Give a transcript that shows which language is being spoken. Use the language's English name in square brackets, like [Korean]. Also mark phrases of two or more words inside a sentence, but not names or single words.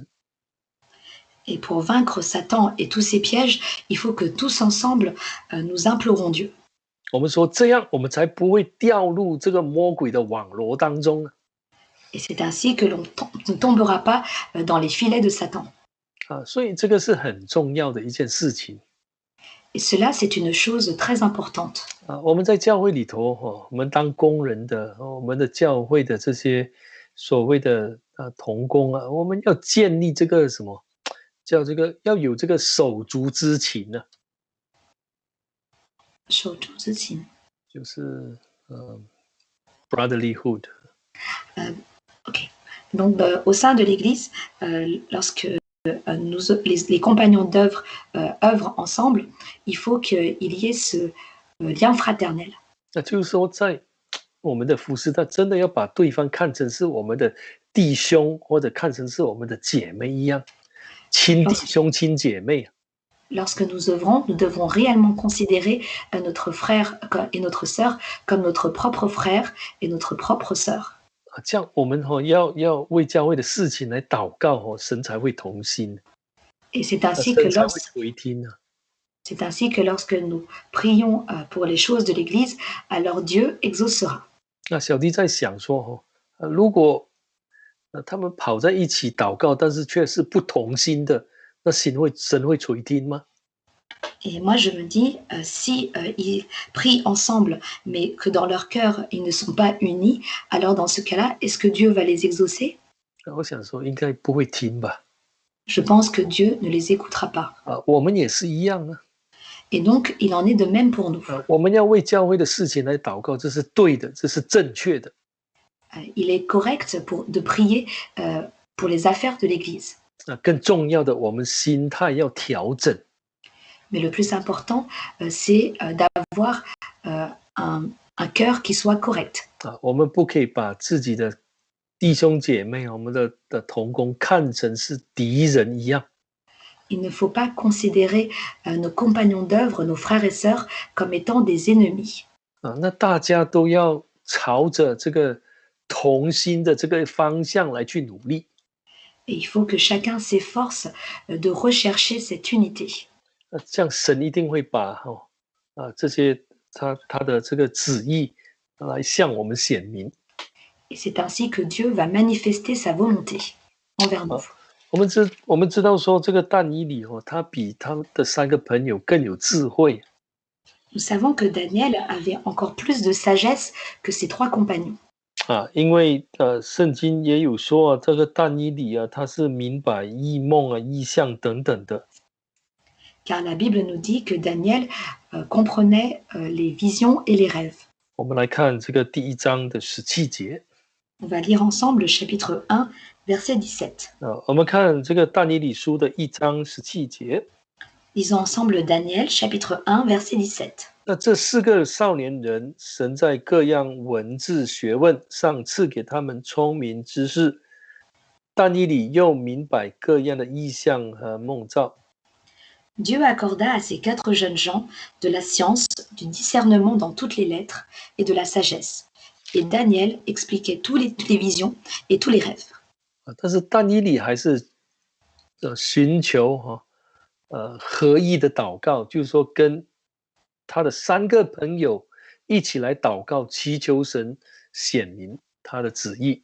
[French] Et pour vaincre Satan et tous ses pièges, il faut que tous ensemble nous implorons Dieu. [Chinese] 我们说这样，我们才不会掉入这个魔鬼的网罗当中。 [French] Et c'est ainsi que l'on ne tombera pas dans les filets de Satan. [Chinese] 所以这个是很重要的一件事情。 [French] Et cela, c'est une chose très importante. [Chinese] 我们在教会里头我们当工人的，我们的教会的这些所谓的同工我们要建立这个什么叫这个要有这个手足之情呢？手足之情就是 brotherlyhood. OK. [French] Donc, au sein de l'Église, lorsque les compagnons d'œuvre œuvrent ensemble, il faut qu'il y ait ce lien fraternel. [Chinese] 那就是说，在我们的服侍，他真的要把对方看成是我们的弟兄，或者看成是我们的姐妹一样，亲弟兄、亲姐妹。 [French] Lorsque nous œuvrons, nous devons réellement considérer notre frère et notre sœur comme notre propre frère et notre propre sœur. [Chinese] 这样我们要为教会的事情来祷告神才会同心。 [French] Et c'est ainsi que lorsque nous prions pour les choses de l'Église, alors Dieu exaucera. [Chinese] 那小弟在想说如果他们跑在一起祷告，但是却是不同心的，那神会垂听吗？ [French] Et moi, je me dis, si ils prient ensemble, mais que dans leur cœur, ils ne sont pas unis, alors dans ce cas-là, est-ce que Dieu va les exaucer? [Chinese] 我想说应该不会听吧。 [French] Je pense que Dieu ne les écoutera pas. [Chinese] 我们也是一样啊。 [French] Et donc, il en est de même pour nous. [Chinese] 我们要为教会的事情来祷告，这是对的，这是正确的。 [French] Il est correct de prier pour les affaires de l'Église. [Chinese] 更重要的，我们心态要调整。 [French] Mais le plus important, c'est d'avoir un cœur qui soit correct. [Chinese] 我们不可以把自己的弟兄姐妹、我们的同工看成是敌人一样。 [French] Il ne faut pas considérer nos compagnons d'œuvre, nos frères et sœurs, comme étant des ennemis. [Chinese] 那大家都要朝着这个同心的这个方向来去努力。 [French] Et il faut que chacun s'efforce de rechercher cette unité. [Chinese] 这样神一定会把这些他的这个旨意来向我们显明。 [French] Et c'est ainsi que Dieu va manifester sa volonté envers nous. [Chinese] 我们知道说这个但以理他比他的3个朋友更有智慧。 [French] Nous savons que Daniel avait encore plus de sagesse que ses 3 compagnons. [Chinese] 因为圣经也有说这个但以理他是明白异梦异象等等的。 [French] Car la Bible nous dit que Daniel comprenait les visions et les rêves. [Chinese] 我们来看这个第1章的17节。 [French] On va lire ensemble le chapitre 1, verset 17. [Chinese] 我们看这个但以理书的1章17节。 [French] Lisons ensemble Daniel, chapitre 1, verset 17. [Chinese] 那这4个少年人，神在各样文字学问上赐给他们聪明知识，但以理又明白各样的意象和梦兆。 [French] Dieu accorda à ces 4 jeunes gens de la science, du discernement dans toutes les lettres et de la sagesse. Et Daniel expliquait toutes les visions et tous les rêves. [Chinese] 但是但以理还是寻求合一的祷告，就是说跟他的3个朋友一起来祷告，祈求神显明他的旨意。